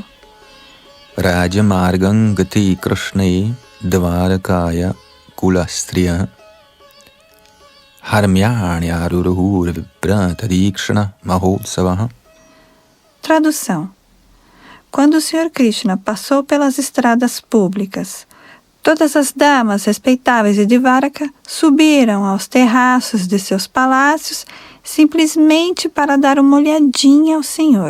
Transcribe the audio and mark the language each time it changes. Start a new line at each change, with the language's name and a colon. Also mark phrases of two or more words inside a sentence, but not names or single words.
Sanskrit: राजमार्गं गते कृष्णे द्वारकायाः कुलस्त्रियः हर्म्याण्यारुरुहुर्विप्र तदीक्षणमहोत्सवाः.
Portuguese: Tradução: quando o Senhor Krishna passou pelas estradas públicas, todas as damas respeitáveis de Dvaraka subiram aos terraços de seus palácios simplesmente para dar uma olhadinha ao Senhor.